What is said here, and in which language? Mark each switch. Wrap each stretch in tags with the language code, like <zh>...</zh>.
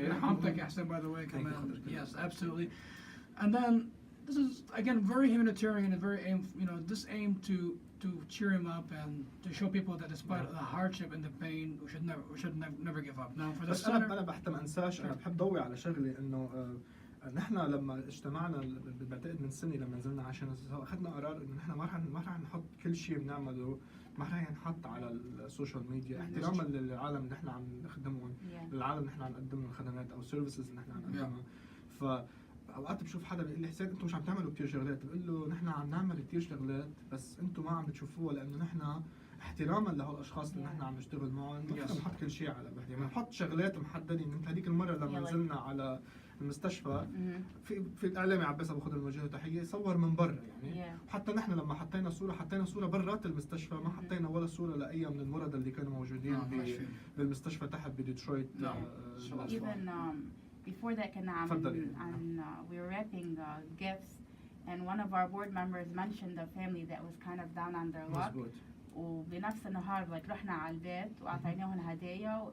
<ar>يرحمك يا حسين,</ar> <en>by the way, Thank you,</en> <ar>كمان.</ar> <en>Khadir. Yes, absolutely. And then this is again very humanitarian and very aim. You know, this aim to cheer him up and to show people that despite the hardship and the pain, we should never give up. Now for the</en> <ar>بس</ar> <en>center.</en> <ar>أنا بحتى ما أنساش، أنا بحب ضوي على شغلة إنه نحن لما اجتمعنا بعتقد من سنة لما نزلنا عشان أخذنا قرار إنه نحن ما رح نحط كل شيء بنعمله، ما رح نحط على السوشيال ميديا احتراما للعالم اللي نحن عم نخدمهم، للعالم اللي نحن عم نقدم لهم خدمات أو سيرفيسز اللي نحن عم نقدمها. فأوقات بشوف حدا بيقول لي حسين أنتم مش عم تعملوا كتير شغلات، بقول له نحن عم نعمل كتير شغلات بس أنتم ما عم بتشوفوها لأنه نحن احتراما لهالاشخاص اللي نحن عم نشتغل معهم ما فينا نحط كل شيء على بعض، يعني نحط شغلات محددين. مثل هذيك المره لما نزلنا على المستشفى في الاعلامي عباس ابو خضر الموجه تحيه صور من برا يعني، وحتى نحن لما حطينا صوره برات المستشفى، ما حطينا ولا صوره لاي من المرضى اللي كانوا موجودين بالمستشفى تحت بديترويت.</ar> <en>Even before that كنا we were wrapping gifts, and one of our board members mentioned a family that was kind of down on their luck.</en> <ar>وبنفس النهار رحنا على البيت وأعطيناهم هدايا.</ar>